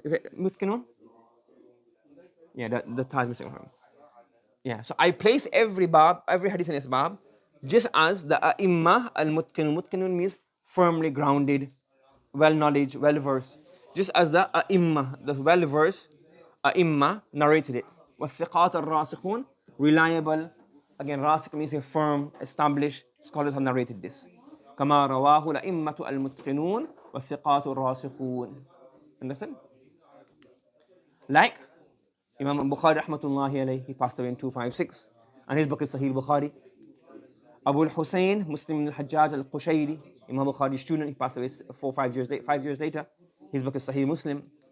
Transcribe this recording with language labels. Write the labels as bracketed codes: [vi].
[en] Is it متقنون? Yeah, the ta is missing. Yeah, so I place every hadith in this bab, just as the A'imma al-Mutqinun. Mutqinun means firmly grounded, well-knowledge, well-versed. Just as the A'imma, the well-versed A'imma narrated it. [ar] وَالثِّقَاتَ الرَّاسِخُونَ reliable. [en] Again, rasikh means firm, established. Scholars have narrated this. [ar] كما رواه الأئمة المتقنون والثقات الراسخون. [en] Understand? Like Imam Bukhari rahmatullahi alayhi, he passed away in 256, and his book is Sahih Bukhari. Abu al-Hussein, Muslim al-Hajjaj al-Qushayri, Imam Bukhari's student, he passed away 5 years later. His book is Sahih Muslim.